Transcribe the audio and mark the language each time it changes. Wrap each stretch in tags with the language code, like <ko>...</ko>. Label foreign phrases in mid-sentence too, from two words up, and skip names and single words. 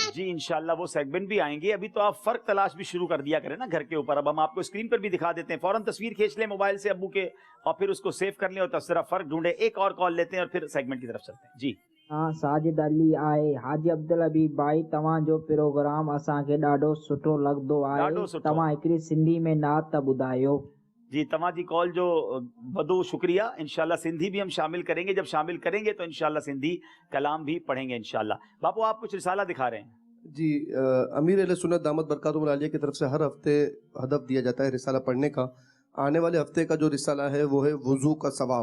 <ur>جی انشاءاللہ وہ سیگمنٹ بھی آئیں گے. ابھی تو آپ فرق تلاش بھی شروع کر دیا کریں نا گھر کے اوپر. اب ہم آپ کو اسکرین پر بھی دکھا دیتے ہیں، فوراً تصویر کھینچ لیں موبائل سے ابو کے اور پھر اس کو سیو کر لیں اور تبصرہ فرق ڈھونڈے. ایک اور کال لیتے ہیں اور پھر سیگمنٹ کی طرف چلتے ہیں. جی</ur> <sd>ہاں ساجد علی آئے. حاجی عبدالحبیب بھائی تواں جو پروگرام اساں کے ॾाढो सुठो लॻंदो आहे. तव्हां हिकिड़ी सिंधी में नात ॿुधायो. جی تمام جی کال جو بدو شکریہ.</sd> <ur>انشاءاللہ سندھی بھی ہم شامل کریں گے. جب شامل کریں گے تو انشاءاللہ سندھی کلام بھی پڑھیں گے انشاءاللہ. باپو آپ کچھ رسالہ دکھا رہے ہیں. جی امیر اہل سنت دامت برکاتہم العالیہ کی طرف سے ہر ہفتے ہدف دیا جاتا ہے رسالہ پڑھنے کا. آنے والے ہفتے کا جو رسالہ ہے وہ ہے وضو کا ثواب.</ur>